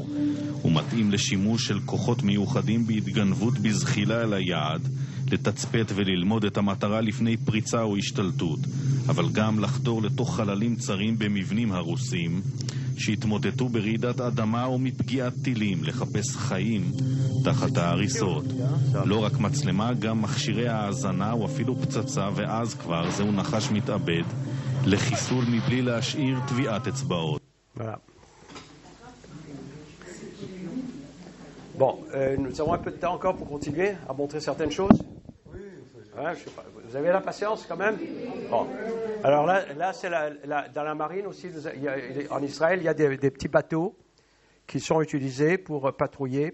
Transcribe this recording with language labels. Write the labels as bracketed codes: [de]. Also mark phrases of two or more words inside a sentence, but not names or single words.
[he] הוא מתאים לשימוש של כוחות מיוחדים בהתגנבות בזחילה אל היעד, לתצפת וללמוד את המטרה לפני פריצה או השתלטות, אבל גם לחדור לתוך חללים צרים במבנים הרוסים שהתמוטטו ברעידת אדמה או מפגיעת טילים, לחפש חיים תחת ההריסות. לא רק מצלמה, גם מכשירי האזנה או אפילו פצצה, ואז כבר זהו נחש מתאבד לחיסול מבלי להשאיר טביעת אצבעות. [fr] Bon, nous avons un peu de temps encore pour continuer à montrer certaines choses. Ouais, je sais pas. Vous avez la patience quand même? Bon. Alors là c'est dans la marine aussi, en Israël, il y a des petits bateaux qui sont utilisés pour patrouiller.